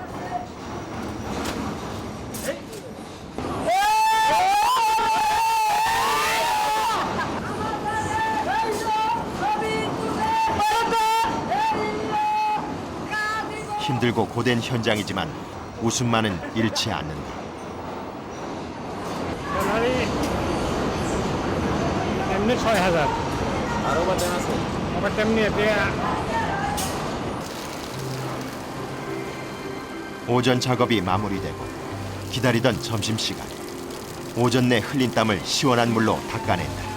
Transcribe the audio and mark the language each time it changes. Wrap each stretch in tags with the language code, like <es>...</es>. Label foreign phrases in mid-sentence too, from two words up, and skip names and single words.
<ko>힘들고 고된 현장이지만 웃음만은 잃지 않는다.</ko> <bn>এমনি 6000 আরো বাজার আছে আবার তেমনি</bn> <ko>오전 작업이 마무리되고 기다리던 점심시간. 오전 내 흘린 땀을 시원한 물로 닦아낸다.</ko>